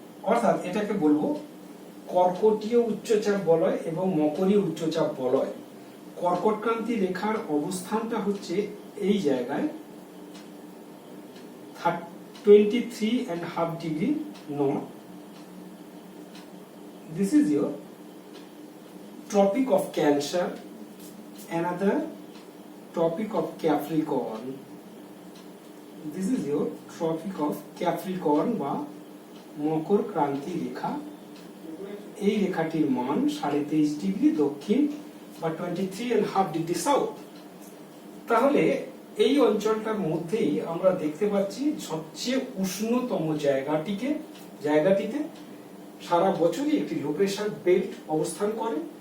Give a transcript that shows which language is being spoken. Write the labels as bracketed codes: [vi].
[bn] অর্থাৎ এটাকে বলবো কর্কটীয় উচ্চচাপ বলয় এবং মকরীয় উচ্চচাপ বলয়। কর্কটক্রান্তি রেখার অবস্থানটা হচ্ছে এই জায়গায় 23.5 degree north. [en] This is your Tropic of Cancer, another Tropic of Capricorn. This is your Tropic of Capricorn [bn] বা মকর ক্রান্তি রেখা। এই রেখাটির মান 23.5 ডিগ্রি দক্ষিণ বা 23.5 ডিগ্রি সাউথ। তাহলে এই অঞ্চলটার মধ্যেই আমরা দেখতে পাচ্ছি সবচেয়ে উষ্ণতম জায়গাটিতে সারা বছরই একটি লো প্রেসার বেল্ট অবস্থান করে।